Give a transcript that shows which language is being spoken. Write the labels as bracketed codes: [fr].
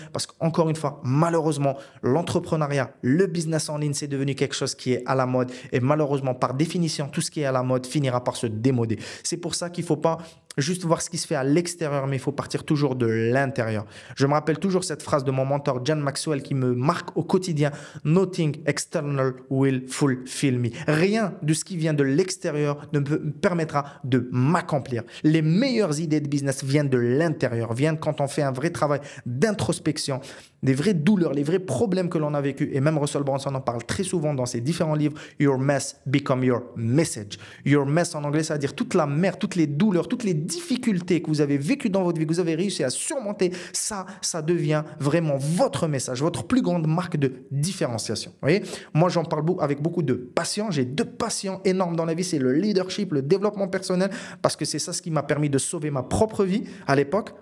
[fr] Parce qu'encore une fois, malheureusement, l'entrepreneuriat, le business en ligne, c'est devenu quelque chose qui est à la mode et malheureusement, par définition, tout ce qui est à la mode finira par se démoder. C'est pour ça qu'il ne faut pas juste voir ce qui se fait à l'extérieur, mais il faut partir toujours de l'intérieur. Je me rappelle toujours cette phrase de mon mentor John Maxwell qui me marque au quotidien. [en] Nothing external will fulfill me. [fr] Rien de ce qui vient de l'extérieur ne me permettra de m'accomplir. Les meilleures idées de business viennent de l'intérieur, viennent quand on fait un vrai travail d'introspection, des vraies douleurs, les vrais problèmes que l'on a vécu. Et même Russell Brunson en parle très souvent dans ses différents livres. [en] Your mess become your message. [fr] Your mess en anglais, ça veut dire toute la merde, toutes les douleurs, toutes les difficultés que vous avez vécues dans votre vie, que vous avez réussi à surmonter. Ça devient vraiment votre message, votre plus grande marque de différenciation. Vous voyez, moi, j'en parle avec beaucoup de passion. J'ai 2 passions énormes dans la vie. C'est le leadership, le développement personnel, parce que c'est ça ce qui m'a permis de sauver ma propre vie à l'époque.